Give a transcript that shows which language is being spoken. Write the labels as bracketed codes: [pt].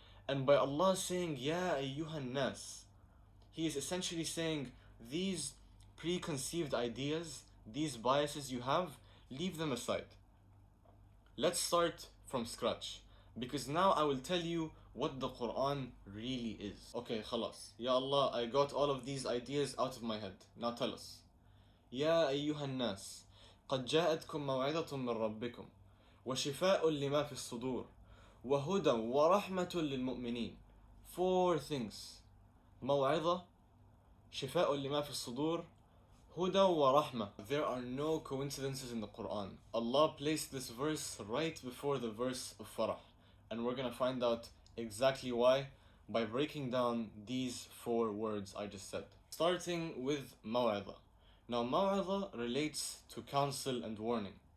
[en] And by Allah saying, Ya ayyuhan nas, He is essentially saying these preconceived ideas, these biases you have, leave them aside. Let's start from scratch, because now I will tell you what the Quran really is. Okay, khalas. Ya Allah, I got all of these ideas out of my head. Now tell us. [ar] Ya ayyuhan nas, قد جاءتكم موعظة من ربكم وشفاء لما في الصدور وهدى ورحمة للمؤمنين. [en] Four things. [ar] موعظة, شفاء لما في الصدور, Huda wa Rahma. [en] There are no coincidences in the Quran. Allah placed this verse right before the verse of Farah. And we're gonna find out exactly why by breaking down these four words I just said. Starting with Maw'idha. Now Maw'idha relates to counsel and warning.